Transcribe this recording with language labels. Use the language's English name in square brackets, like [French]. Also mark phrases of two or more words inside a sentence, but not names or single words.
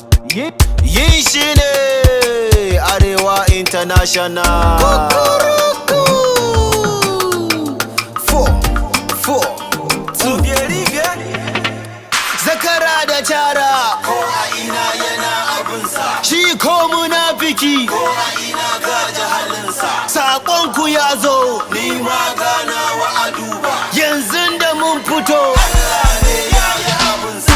[Hausa] Yin shi ne Arewa International. Four, two. Zakara da cara ko a ina yana abinsa, shi ko munafiki ko a ina gaji halinsa. Saƙonku ya zo, ni ma gana wa aduba, yanzu da mun fito Allah ne ya yi abinsa.